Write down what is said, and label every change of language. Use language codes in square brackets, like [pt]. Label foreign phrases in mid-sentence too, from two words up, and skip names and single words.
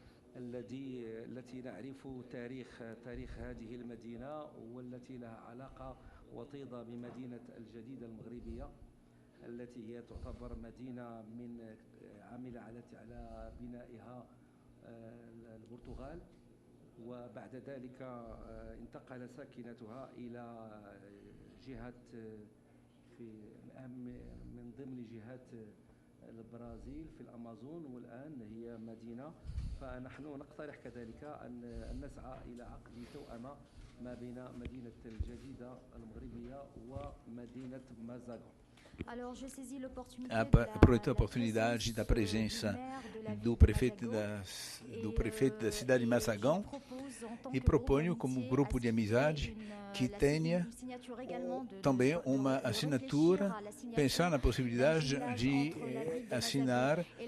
[ar] التي نعرف تاريخ هذه المدينة، والتي لها علاقة وطيدة بمدينة الجديدة المغربية، التي هي تعتبر مدينة من عمل على بنائها البرتغال، وبعد ذلك انتقل ساكنتها إلى جهة من ضمن جهات البرازيل في الأمازون، والآن هي مدينة. فنحن نقترح كذلك أن نسعى إلى عقد توأمة ما بين مدينة الجديدة المغربية ومدينة مازاغون. [pt] Aproveito a oportunidade da presença do prefeito da cidade de Mazagão e proponho como grupo de amizade que tenha também uma assinatura, pensar na possibilidade de assinar